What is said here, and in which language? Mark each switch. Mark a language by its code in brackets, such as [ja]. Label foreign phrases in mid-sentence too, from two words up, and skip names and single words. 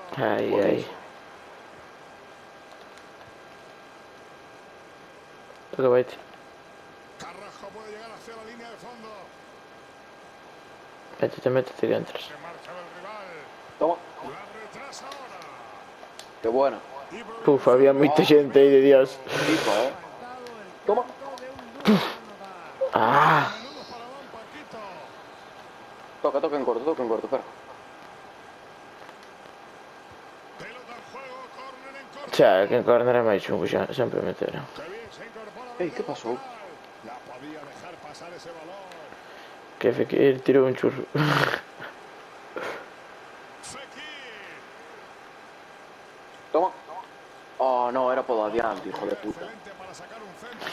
[es] Ay. Toca baite. Carrasco puede llegar hacia la línea de fondo. Métete que entras. Se marcha el rival. Toma. La retrasa ahora. Qué buena. Y Puf, [gl] había moita xente aí de Dios. [es] Tipo, Toma. Ah, menudo paradón, Paquito. Toca en corto, espera. Pelota en juego, córner en corto. [gl] xa, que en corner é máis chungo xa, sempre meteron. [es] Qué bien se incorpora. Ey, ¿qué pasó? La podía dejar pasar ese balón. [gl] Que Fekir tirou un churro. [es] Fekir. Toma. Oh, no, era por adiante, hijo de puta. Excelente para sacar un centro.